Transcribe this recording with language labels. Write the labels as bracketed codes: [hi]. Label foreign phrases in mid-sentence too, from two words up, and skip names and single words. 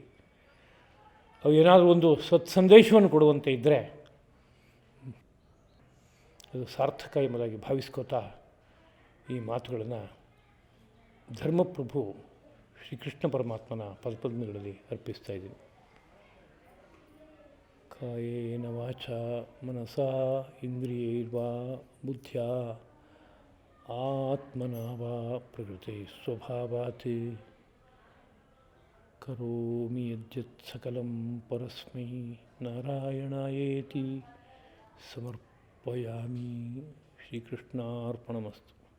[kn] ಅವು ಏನಾದರೂ ಒಂದು ಸಂದೇಶವನ್ನು ಕೊಡುವಂತೆ ಇದ್ದರೆ ಅದು ಸಾರ್ಥಕ ಎಂಬುದಾಗಿ ಭಾವಿಸ್ಕೋತಾ ಈ ಮಾತುಗಳನ್ನು ಧರ್ಮಪ್ರಭು ಶ್ರೀಕೃಷ್ಣ ಪರಮಾತ್ಮನ ಪದಪದ್ಮಗಳಲ್ಲಿ ಅರ್ಪಿಸ್ತಾ ಇದ್ದೀನಿ. [sa] ಕಾಯೇನ ವಾಚಾ ಮನಸಾ ಇಂದ್ರಿಯೈರ್ವಾ ಬುದ್ಧ್ಯಾ ಆತ್ಮನಾ ವಾ ಪ್ರಕೃತಿ ಸ್ವಭಾವಾತ್ ಕರೋಮಿ ಯದ್ಯತ್ ಸಕಲಂ ಪರಸ್ಮೈ ನಾರಾಯಣಾಯೇತಿ ಸಮರ್ಪಯಾಮಿ. ಶ್ರೀಕೃಷ್ಣಾರ್ಪಣಮಸ್ತು.